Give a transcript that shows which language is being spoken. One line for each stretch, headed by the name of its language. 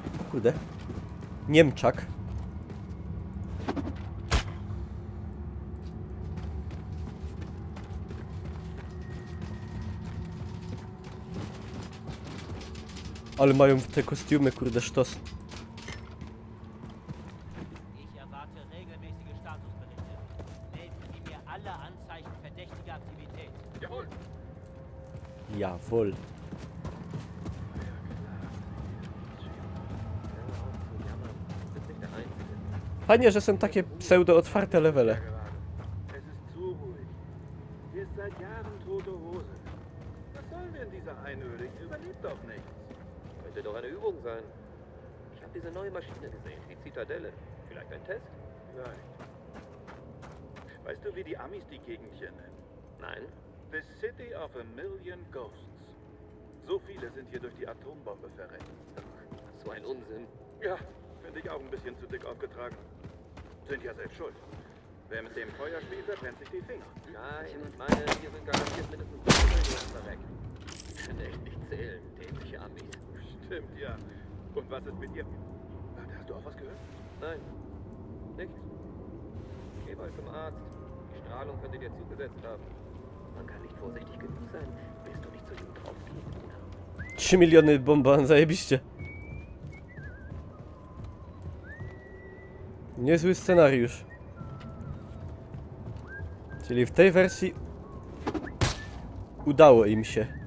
Polish: Kurde. Niemczak. Ale mają te kostiumy, kurde, sztos.
German: Ich erwarte regelmäßige Statusberichte. Melden Sie mir alle Anzeichen verdächtiger Aktivität. Jawohl. Jawohl.
Polish: Fajnie, że są takie pseudo-otwarte levele.
German: Es ist zu ruhig. Hier ist seit Jahren tote Hose. Was sollen wir in dieser Einöde? Ich überlebt doch nichts. Könnte doch eine Übung sein. Ich habe diese neue Maschine gesehen, die Zitadelle. Vielleicht ein Test? Vielleicht. Weißt du, wie die Amis die Gegend hier nennen? Nein.
English: The City of a Million Ghosts.
German: So viele sind hier durch die Atombombe verreckt. So ein Unsinn. Ja, finde ich auch ein bisschen zu dick aufgetragen. Sind ja selbst schuld. Wer mit dem Feuer spielt, verbrennt sich die Finger. Nein, ich meine, hier sind garantiert mindestens 2 Millionen verreckt. Die können echt nicht zählen, dämliche Amis. Stimmt, ja. Und was ist mit ihr? Warte, hast du auch was gehört? Nein, nichts. Geh bald zum Arzt. Die Strahlung könnte dir zugesetzt haben. Man kann nicht vorsichtig genug sein. Willst du nicht zu ihm draufgehen, oder?
Polish: 3 miliony bomba, zajebiście. Niezły scenariusz. Czyli w tej wersji udało im się.